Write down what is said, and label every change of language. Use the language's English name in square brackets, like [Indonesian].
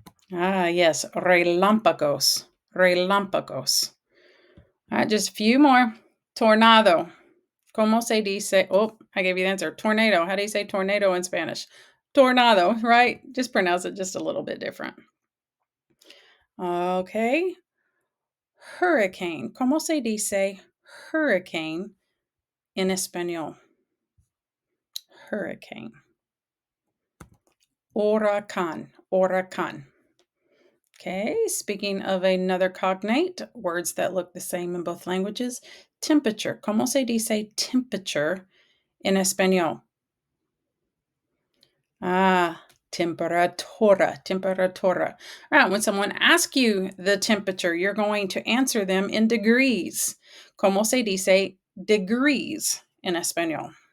[English] Yes. [Spanish] Relámpagos. Relámpagos. [English] All right, just a few more. Tornado. [Spanish] ¿Cómo se dice? [English] Oh, I gave you the answer. Tornado. How do you say tornado in Spanish? Tornado, right? Just pronounce it just a little bit different. Okay. Hurricane. [Spanish] ¿Cómo se dice hurricane en español? [English] Hurricane. [Spanish] Huracán. Huracán. [English] Okay, speaking of another cognate, words that look the same in both languages. Temperature. [Spanish] ¿Cómo se dice temperature en español? Temperatura. Temperatura. [English] All right, when someone asks you the temperature, you're going to answer them in degrees. [Spanish] ¿Cómo se dice degrees en español?